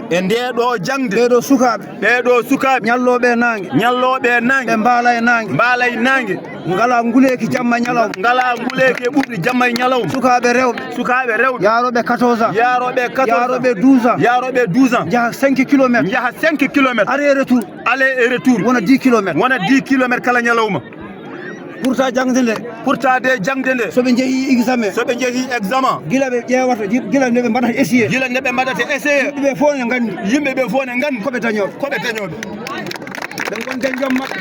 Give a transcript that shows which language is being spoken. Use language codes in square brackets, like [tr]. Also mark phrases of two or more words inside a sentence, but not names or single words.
[ff] ɓeɗo sukaɓe ñalloɓe nangue ɓe mbaala e nangue ngala nguleki jamma ñalawma ngala nguleki e ɓurɗi jamma e ñalawma sukaɓe rewɓe yaroɓe 14 ans yaroɓe 12 ans jaaha 5 kilométres [fr] aller et retour [ff] wona 10 kilométres kala ñalawma pourtant jangde nde soɓe jeehi examen gila ɓe ƴewata gila nde ɓe mbaɗata essayé yimɓeɓe fof ne gandi koɓe dañoɓe ɓe gonde joom maɓɓe